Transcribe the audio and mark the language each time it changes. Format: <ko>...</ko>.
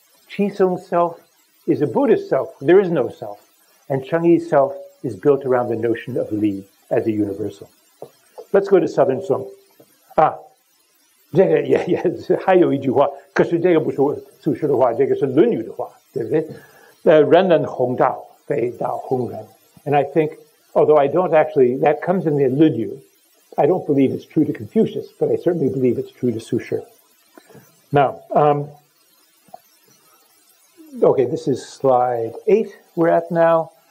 <en>Qisong's self is a Buddhist self. There is no self. And Changyi's self is built around the notion of Li as a universal. Let's go to Southern Song.</en> <zh>这个也还有一句话，可是这个不是苏轼的话，这个是《论语》的话，对不对？人人弘道，非道弘人。</zh> <en>And I think, although I don't actually, that comes in the 论语, I don't believe it's true to Confucius, but I certainly believe it's true to Sushir. Now, okay, this is slide 8 we're at now.</en>